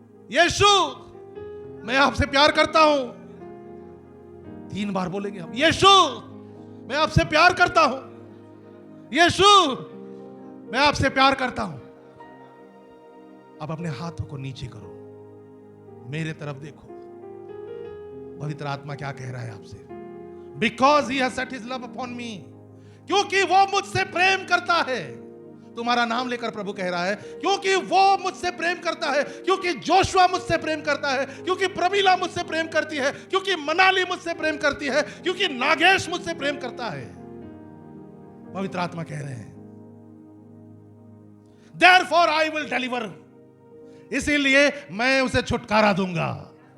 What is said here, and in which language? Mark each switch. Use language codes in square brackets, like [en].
[hi] यीशु मैं आपसे प्यार करता हूं। 3 बार बोलेंगे हम, यीशु मैं आपसे प्यार करता हूं, यीशु मैं आपसे प्यार करता हूं। अब अपने हाथों को नीचे करो, मेरे तरफ देखो। पवित्र आत्मा क्या कह रहा है आपसे? [en] Because he has set his love upon me, [hi] क्योंकि वो मुझसे प्रेम करता है। तुम्हारा नाम लेकर प्रभु कह रहा है, क्योंकि वो मुझसे प्रेम करता है, क्योंकि जोशुआ मुझसे प्रेम करता है, क्योंकि प्रमीला मुझसे प्रेम करती है, क्योंकि मनाली मुझसे प्रेम करती है, क्योंकि नागेश मुझसे प्रेम करता है। पवित्र आत्मा कह रहे हैं, [en] Therefore I will deliver, [hi] इसीलिए मैं उसे छुटकारा दूंगा।